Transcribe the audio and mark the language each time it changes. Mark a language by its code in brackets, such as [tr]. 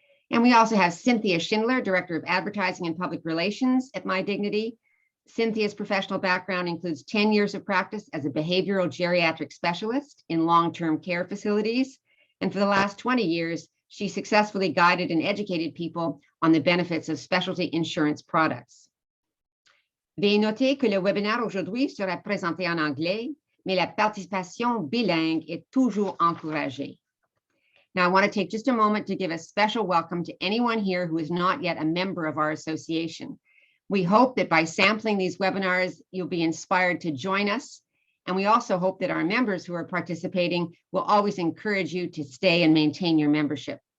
[en] And we also have Cynthia Schindler, Director of Advertising and Public Relations at MyDignity. Cynthia's professional background includes 10 years of practice as a behavioral geriatric specialist in long-term care facilities. And for the last 20 years, she successfully guided and educated people on the benefits of specialty insurance products. [fr] Veuillez noter que le webinaire aujourd'hui sera présenté en anglais, mais la participation bilingue est toujours encouragée. [en] Now, I want to take just a moment to give a special welcome to anyone here who is not yet a member of our association. We hope that by sampling these webinars, you'll be inspired to join us. And we also hope that our members who are participating will always encourage you to stay and maintain your membership.